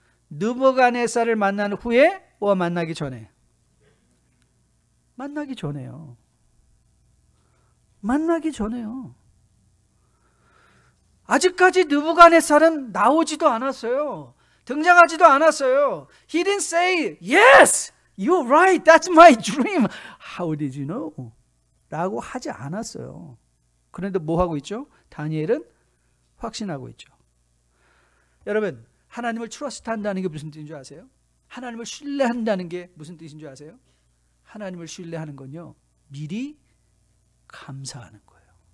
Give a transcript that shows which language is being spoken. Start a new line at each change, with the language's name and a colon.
Korean: 느부갓네살을 만난 후에 만나기 전에? 만나기 전에요. 만나기 전에요. 아직까지 느부갓네살은 나오지도 않았어요. 등장하지도 않았어요.
English: He didn't say, yes, you're right, that's my dream. How did you know?
Korean: 라고 하지 않았어요. 그런데 뭐 하고 있죠? 다니엘은 확신하고 있죠. 여러분, 하나님을 트러스트한다는 게 무슨 뜻인 줄 아세요? 하나님을 신뢰한다는 게 무슨 뜻인 줄 아세요? 하나님을 신뢰하는 건요, 미리 감사하는 거예요.